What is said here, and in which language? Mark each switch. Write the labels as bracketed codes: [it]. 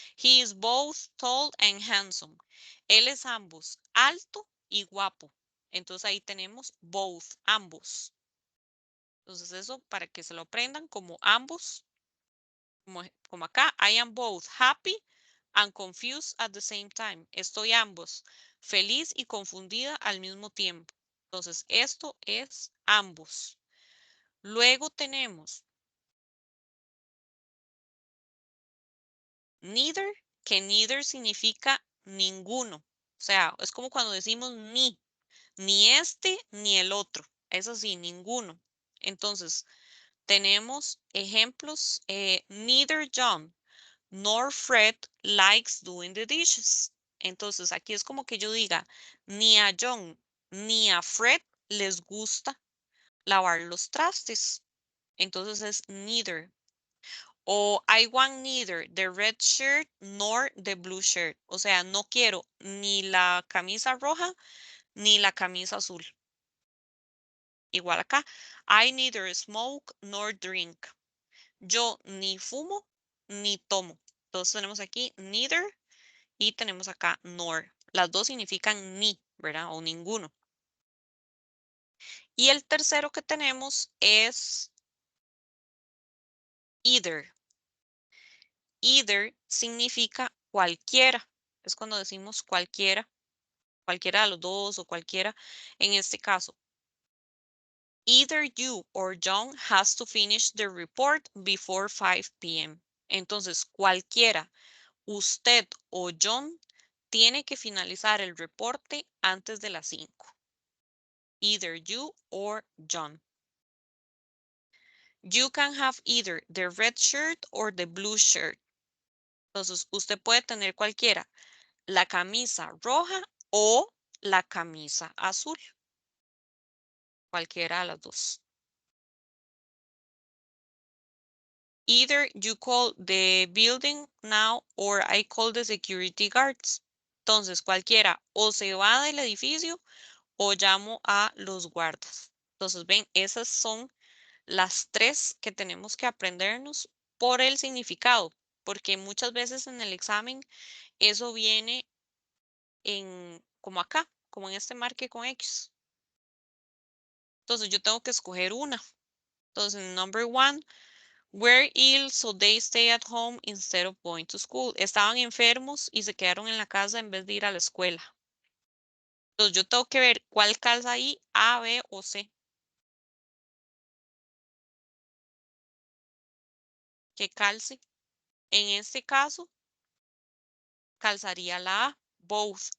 [en] He is both tall and handsome. [es] Él es ambos, alto y guapo. Entonces ahí tenemos both, ambos. Entonces eso para que se lo aprendan como ambos, como acá. [en] I am both happy and confused at the same time. [es] Estoy ambos, feliz y confundida al mismo tiempo. Entonces esto es ambos. Luego tenemos neither, que neither significa ninguno. O sea, es como cuando decimos ni este ni el otro. Es así, ninguno. Entonces, tenemos ejemplos. [en] Neither John nor Fred likes doing the dishes. [es] Entonces, aquí es como que yo diga, ni a John ni a Fred les gusta lavar los trastes. Entonces es neither. [en] O I want neither the red shirt nor the blue shirt. [es] O sea, no quiero ni la camisa roja ni la camisa azul. Igual acá. [en] I neither smoke nor drink. [es] Yo ni fumo ni tomo. Entonces tenemos aquí neither y tenemos acá nor. Las dos significan ni, ¿verdad? O ninguno. Y el tercero que tenemos es either. Either significa cualquiera. Es cuando decimos cualquiera de los dos o cualquiera. En este caso, [en] either you or John has to finish the report before 5 p.m. [es] Entonces, cualquiera, usted o John, tiene que finalizar el reporte antes de las 5. Either you or John. [en] You can have either the red shirt or the blue shirt. [es] Entonces, usted puede tener cualquiera, la camisa roja o la camisa azul. Cualquiera de las dos. [en] Either you call the building now or I call the security guards. [es] Entonces, cualquiera o se va del edificio o llamo a los guardas. Entonces, ven, esas son las tres que tenemos que aprendernos por el significado, porque muchas veces en el examen eso viene como acá, como en este marque con X. Entonces, yo tengo que escoger una. Entonces, [en] number 1, Were ill, so they stay at home instead of going to school. [es] Estaban enfermos y se quedaron en la casa en vez de ir a la escuela. Entonces yo tengo que ver cuál calza ahí, A, B o C. Que calce. En este caso, calzaría la A. Both.